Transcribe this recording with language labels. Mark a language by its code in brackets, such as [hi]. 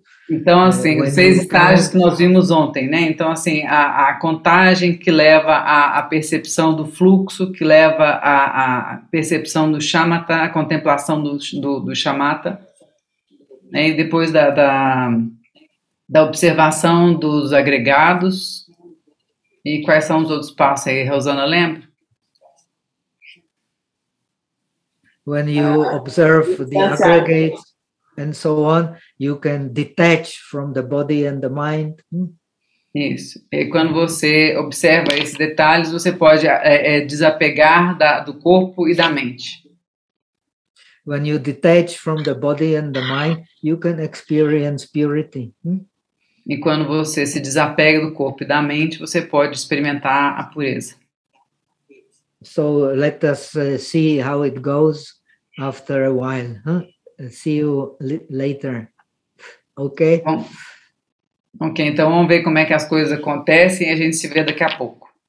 [pt] Então, assim, os 6 estágios que nós vimos ontem, né? Então, assim, a contagem que leva à percepção do fluxo, que leva à percepção do shamatha, a contemplação do shamatha, né? E depois da observação dos agregados. E quais são os outros passos aí, Rosana, lembra? [en] When you observe the aggregates and so on, you can detach from the body and the mind. [pt] Isso. E quando você observa esses detalhes, você pode desapegar do corpo e da mente. [en] When you detach from the body and the mind, you can experience purity. [pt] E quando você se desapega do corpo e da mente, você pode experimentar a pureza. [en] So let us see how it goes after a while. See you later. Okay? [pt] Bom. Ok, então vamos ver como é que as coisas acontecem e a gente se vê daqui a pouco.